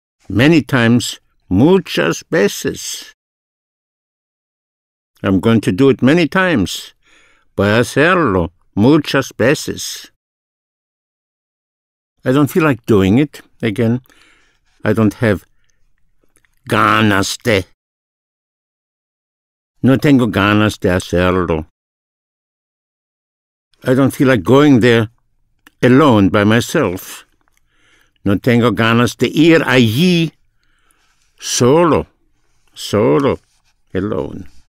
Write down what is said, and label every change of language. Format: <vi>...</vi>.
<en>Many times,</en> <es>muchas veces.</es> <en>I'm going to do it many times.</en> <es>Voy a hacerlo muchas veces.</es> <en>I don't feel like doing it. Again, I don't have</en> <es>ganas de. No tengo ganas de hacerlo.</es> <en>I don't feel like going there alone by myself.</en> <es>No tengo ganas de ir allí solo, alone.</es>